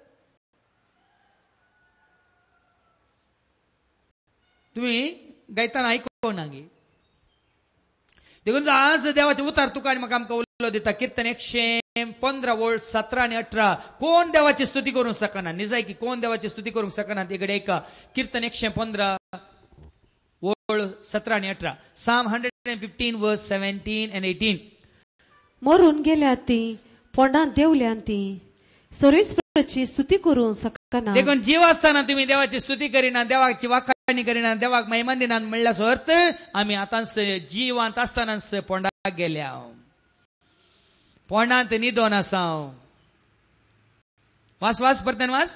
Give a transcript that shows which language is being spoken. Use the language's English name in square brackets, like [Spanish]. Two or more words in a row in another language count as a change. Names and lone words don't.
[Konkani] तुम्ही गायताना आयकोना गे देखून आज देवाचे उतार तुका आणि म्हाका आमकां उलो दिता कीर्तन 115 वोल्ट 17 आणि 18 कोण देवाची स्तुती करूंक शकना निजाय की कोण देवाची स्तुती करूंक शकना तिकडे ऐका कीर्तन 115 वोल्ट 17 आणि 18 [English] Psalm 115 verse 17 and 18 [Konkani] मरून गेल्या ती पोंडात देवल्या ती सर्वेस्पराची स्तुती करूंक शकना देखून जीव असताना तुम्ही देवाची स्तुती करिना देवाची वाखाणी करिना देवाक महिमा दिनात म्हणल्याचो अर्थ आम्ही आता जीवांत असतानाच पोंडाक गेल्या पोंडांत निदोन आसा वास परतन वास